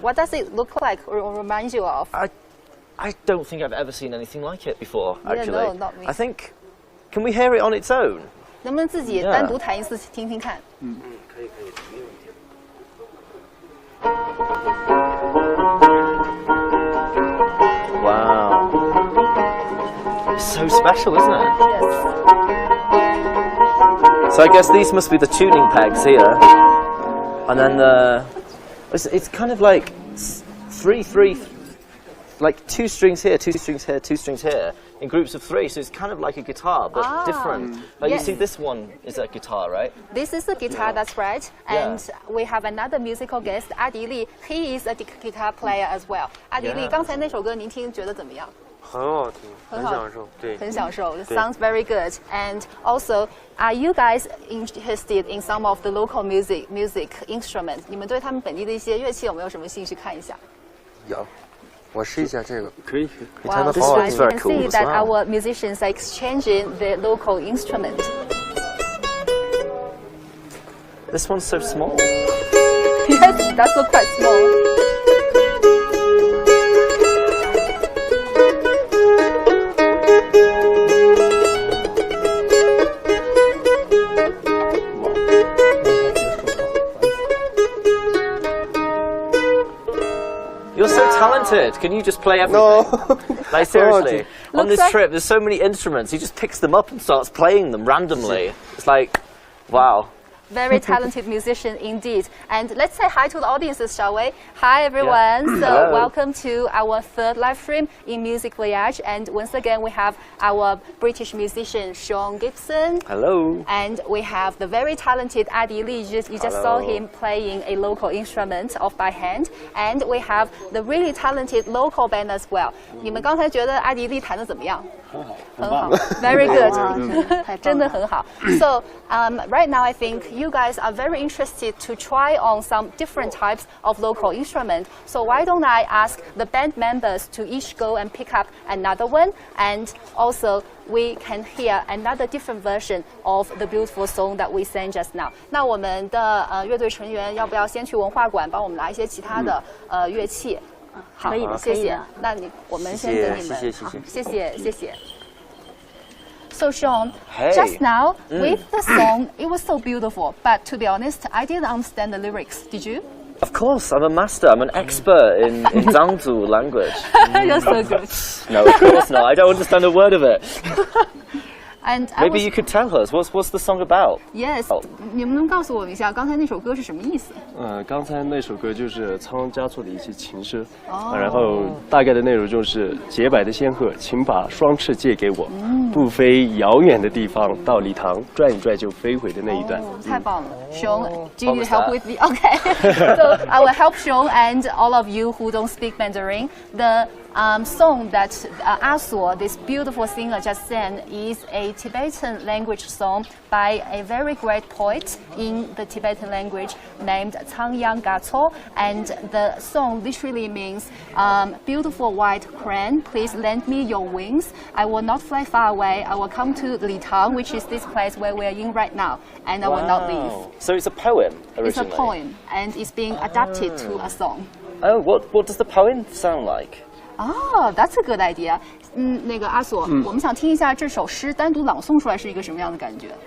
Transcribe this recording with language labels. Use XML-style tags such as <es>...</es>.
<en>What does it look like or remind you of? I don't think I've ever seen anything like it before, actually. Yeah, no, not me. I think, can we hear it on its own?</en> <zh>能不能自己单独弹一次听听看？可以，没问题。</zh> <en>Wow. It's so special, isn't it? Yes. So I guess these must be the tuning pegs here. And then it's kind of like three, like 2 strings here, 2 strings here, 2 strings here, in groups of 3. So it's kind of like a guitar, but different. Like yes. You see, this one is a guitar, right? This is a guitar, that's right. And we have another musical guest, 阿迪丽. He is a guitar player as well.</en> <zh>阿迪丽，刚才那首歌您听觉得怎么样？很好听，很享受，对，很享受。</zh> <en>It sounds very good. And also, are you guys interested in some of the local music instruments?</en> <zh>你们对他们本地的一些乐器有没有什么兴趣看一下？有，我试一下这个，可以。</zh> <en>Wow, this one is very you can cool see as that well. our musicians are exchanging the local instrument. This one's so small. Yes, that's look quite small. You're so talented. Can you just play everything? No. Like seriously, on this like- trip, there's so many instruments. He just picks them up and starts playing them randomly. It's like, wow. Very talented musician indeed. And let's say hi to the audiences, shall we? Hi everyone. So Hello. welcome to our 3rd live stream in Music Voyage. And once again, we have our British musician Sean Gibson. Hello. And we have the very talented Adi Li. You just saw him playing a local instrument off by hand. And we have the really talented local band as well.</en> <zh>你们刚才觉得阿迪丽弹得怎么样？很好 ，</zh> <en>very good，</en> <zh>真的很好。</zh> <en>So right now I think you guys are very interested to try on some different types of local instruments. So why don't I ask the band members to each go and pick up another one, and also we can hear another different version of the beautiful song that we sang just now.</en> <zh>那我们的乐队成员要不要先去文化馆帮我们拿一些其他的乐器？好，可以的，谢谢可以的。那我们先等你们。好，谢谢。</zh> <en>So Sean, Hey. just now with the song, it was so beautiful. But to be honest, I didn't understand the lyrics. Did you? Of course, I'm a master. I'm an expert in Zhangzu language. You're so good. No, of course not. I don't understand a word of it. And Maybe you could tell us. What's the song about? Yes.</en> <zh>你们能告诉我一下刚才那首歌是什么意思？刚才那首歌就是仓央嘉措的一些情诗，然后大概的内容就是洁白的仙鹤，请把双翅借给我，不飞遥远的地方，到礼堂转一转就飞回的那一段。太棒了</zh> <en>Sean, do you need help with me? Okay. So I will help Sean and all of you who don't speak Mandarin. The song that Aso, this beautiful singer, just sang is a Tibetan language song by a very great poet in the Tibetan language named Cangyang Gato. And the song literally means, beautiful white crane, please lend me your wings. I will not fly far away. I will come to Litang, which is this place where we are in right now, and I will not leave. So it's a poem originally? It's a poem, and it's being adapted to a song. Oh, what does the poem sound like? Oh, that's a good idea.</en> <zh>那个阿索，我们想听一下这首诗单独朗诵出来是一个什么样的感觉？</zh>